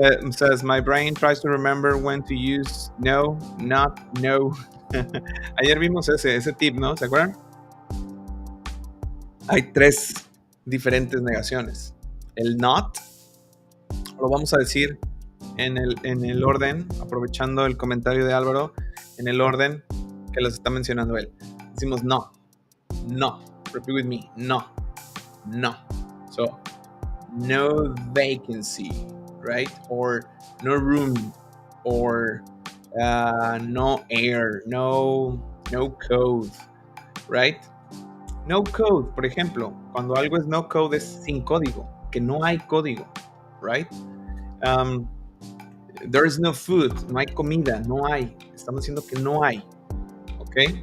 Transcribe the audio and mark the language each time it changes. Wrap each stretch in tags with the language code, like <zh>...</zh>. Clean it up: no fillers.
<en>Says, my brain tries to remember when to use no, not, no.</en> <es>Ayer vimos ese tip, ¿no? ¿Se acuerdan? Hay 3 diferentes negaciones. El not lo vamos a decir en el orden, aprovechando el comentario de Álvaro, en el orden que los está mencionando él. Decimos no.</es> <en>Repeat with me. No. So, no vacancy, right? Or no room, or no air, no code, right?</en> <es>No code, por ejemplo, cuando algo es no code es sin código, que no hay código, right?</es> <en>There is no food,</en> <es>no hay comida, no hay. Estamos diciendo que no hay, ¿ok?</es>